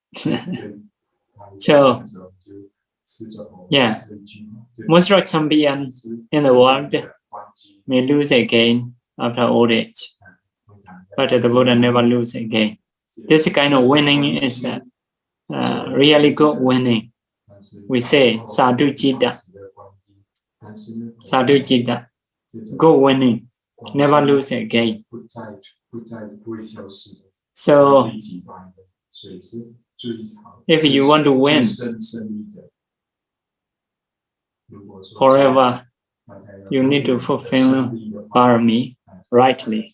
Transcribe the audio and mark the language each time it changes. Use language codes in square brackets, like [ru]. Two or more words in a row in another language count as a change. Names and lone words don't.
[en] So, yeah, most of champions in the world may lose again after old age, but the Buddha never lose again. This kind of winning is really good winning. We say [pi] sadhu jita, sadhu jita, [en] good winning, never lose again. So, if you want to win forever, you need to fulfill Pāramī rightly.